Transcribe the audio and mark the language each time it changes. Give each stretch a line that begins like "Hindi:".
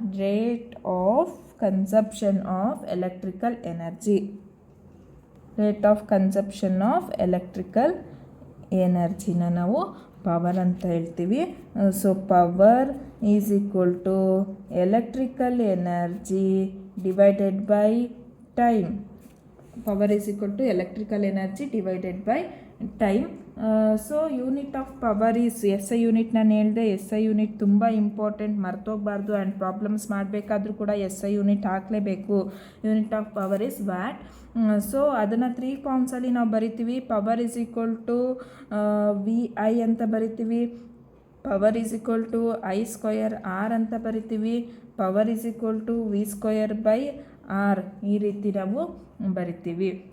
English: Rate of consumption of electrical energy.
Kannada: Rate of consumption of electrical ಎನರ್ಜಿನ ನಾವು power ಅಂತ ಹೇಳ್ತೀವಿ.
English: So power is equal to electrical energy divided by time. Power is equal to electrical energy divided by time. So unit of power is SI unit.
Kannada: ನಾನು ಹೇಳಿದೆ
English: SI unit
Kannada: ತುಂಬ important, ಮರ್ತೋಗಬಾರ್ದು. And problems ಮಾಡಬೇಕಾದ್ರೂ ಕೂಡ SI unit ಹಾಕಲೇಬೇಕು.
English: Unit of power is watt. So
Kannada: ಅದನ್ನು 3 ಫಾರ್ಮ್ಸಲ್ಲಿ ನಾವು ಬರಿತೀವಿ.
English: power is equal to VI
Kannada: ಅಂತ ಬರಿತೀವಿ,
English: power is equal to I square R ಅಂತ ಬರಿತೀವಿ, power is equal to V square by R,
Kannada: ಈ ರೀತಿ ನಾವು ಬರಿತೀವಿ.